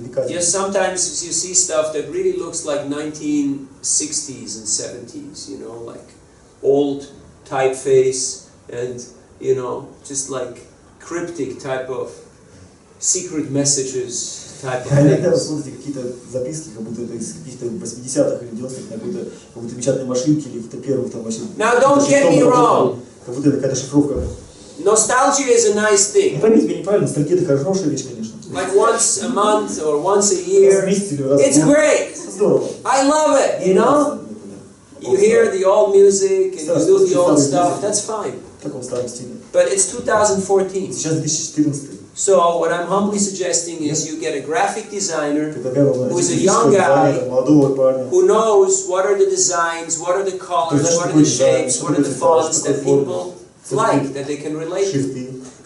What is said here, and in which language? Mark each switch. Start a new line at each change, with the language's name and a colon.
English: Yes, sometimes you see stuff that really looks like 1960s and 70s, like old typeface and, just like cryptic type of secret messages.
Russian: Иногда смотрите какие-то записки, как будто это из каких-то 80-х или 90-х, на какой-то печатной машинке или каких-то первых там вообще.
English: Now don't get me wrong.
Russian: Как будто это какая-то шифровка.
English: Nostalgia is a nice thing.
Russian: Не поймите меня неправильно, ностальгия это хорошая вещь, конечно.
English: Like once a month or once a year. It's great.
Russian: Здорово.
English: I love it, You hear the old music and you do the old stuff, that's fine.
Russian: В таком старом стиле.
English: But it's 2014.
Russian: Сейчас 2014.
English: So what I'm humbly suggesting is you get a graphic designer who is a young guy who knows what are the designs, what are the colors, what are the shapes, what are the fonts that people like, that they can relate to.